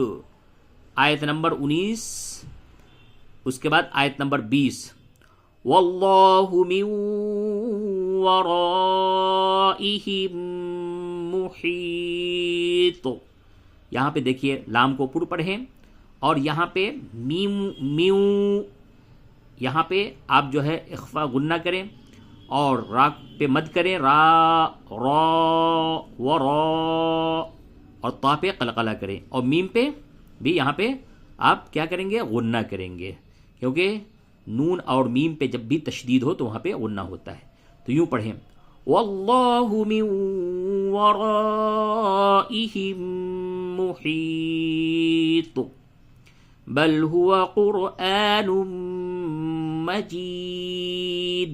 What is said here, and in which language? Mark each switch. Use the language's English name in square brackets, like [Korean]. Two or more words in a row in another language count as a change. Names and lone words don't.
[Urdu] آیت نمبر 19 اس کے بعد آیت نمبر 20 [Arabic] واللہ من ورائہم محیط. [Urdu] یہاں پہ دیکھیے لام کو پر پڑھیں اور یہاں پہ میم میو، یہاں پہ آپ جو ہے اخفا غنہ کریں اور را پہ مد کریں، را را و را، اور طا پہ قلقلہ کریں، اور میم پہ بھی یہاں پہ آپ کیا کریں گے غنہ کریں گے، کیونکہ نون اور میم پہ جب بھی تشدید ہو تو وہاں پہ غنہ ہوتا ہے. تو یوں پڑھیں [Arabic] واللہ من ورائہم محیط بل هو قرآن مجید.